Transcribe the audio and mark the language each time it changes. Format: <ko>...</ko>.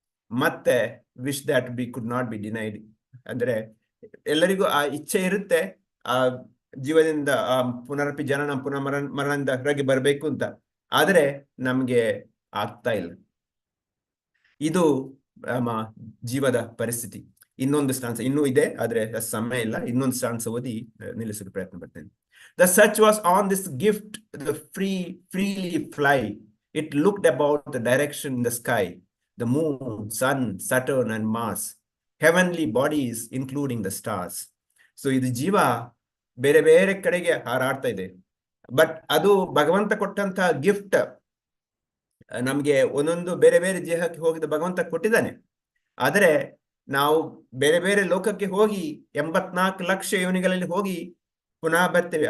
<kn>ಮತ್ತೆ</kn> <en>Wish that be could not be denied.</en> <kn>ಅಂದ್ರೆ ಎಲ್ಲರಿಗೂ ಆ ಇಚ್ಛೆ ಇರುತ್ತೆ, ಆ ಜೀವದಿಂದ ಆ ಪುನರಪಿ ಜನನಂ ಪುನಃ ಮರಣದಿಂದ ಹೊರಗೆ ಬರಬೇಕು ಅಂತ. ಆದರೆ ನಮ್ಗೆ ಆಗ್ತಾ ಇಲ್ಲ. ಇದು ನಮ್ಮ ಜೀವದ ಪರಿಸ್ಥಿತಿ. ಇನ್ನೊಂದು ಸ್ಟಾನ್ಸ ಇನ್ನೂ ಇದೆ, ಆದ್ರೆ ಸಮಯ ಇಲ್ಲ. ಇನ್ನೊಂದು ಸ್ಟಾನ್ಸ ಓದಿ ನಿಲ್ಲಿಸಲು ಪ್ರಯತ್ನ ಪಡ್ತೇನೆ.</kn> <en>The search was on this gift, the freely fly. It looked about the direction in the sky, the moon, sun, Saturn and Mars, heavenly bodies including the stars.</en> <kn>So ಇದು ಜೀವ ಬೇರೆ ಬೇರೆ ಕಡೆಗೆ ಹಾರಾಡ್ತಾ ಇದೆ. ಬಟ್ ಅದು ಭಗವಂತ ಕೊಟ್ಟಂತಹ ಗಿಫ್ಟ್. ನಮ್ಗೆ ಒಂದೊಂದು ಬೇರೆ ಬೇರೆ ದೇಹಕ್ಕೆ ಹೋಗಿದ ಭಗವಂತ ಕೊಟ್ಟಿದ್ದಾನೆ. ಆದರೆ ನಾವು ಬೇರೆ ಬೇರೆ ಲೋಕಕ್ಕೆ ಹೋಗಿ 84 ಲಕ್ಷ ಯೋನಿಗಳಲ್ಲಿ ಹೋಗಿ ಪುನಃ ಬರ್ತೇವೆ.</kn>